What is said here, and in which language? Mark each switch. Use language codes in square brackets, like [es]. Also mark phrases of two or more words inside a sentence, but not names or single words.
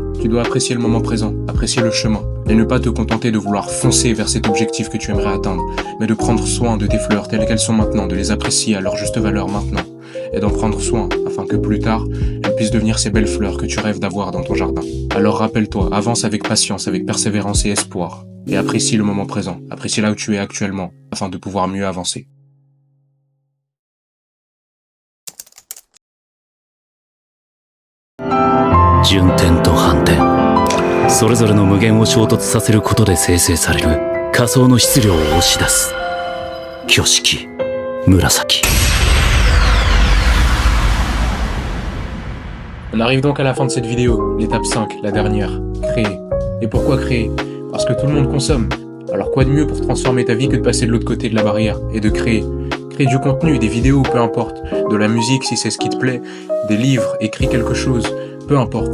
[fr] Tu dois apprécier le moment présent, apprécier le chemin, et ne pas te contenter de vouloir foncer vers cet objectif que tu aimerais atteindre, mais de prendre soin de tes fleurs telles qu'elles sont maintenant, de les apprécier à leur juste valeur maintenant, et d'en prendre soin afin que plus tard, elles puissent devenir ces belles fleurs que tu rêves d'avoir dans ton jardin. Alors rappelle-toi, avance avec patience, avec persévérance et espoir, et apprécie le moment présent, apprécie là où tu es actuellement, afin de pouvoir mieux avancer. [ja] 順転と反転、それぞれの無限を衝突させることで生成される仮想の質量を押し出す。挙式紫。 [fr] On arrive donc à la fin de cette vidéo, l'étape 5, la dernière, créer. Et pourquoi créer? Parce que tout le monde consomme. Alors quoi de mieux pour transformer ta vie que de passer de l'autre côté de la barrière et de créer? Créer du contenu, des vidéos, peu importe, de la musique si c'est ce qui te plaît, des livres, écris quelque chose, peu importe.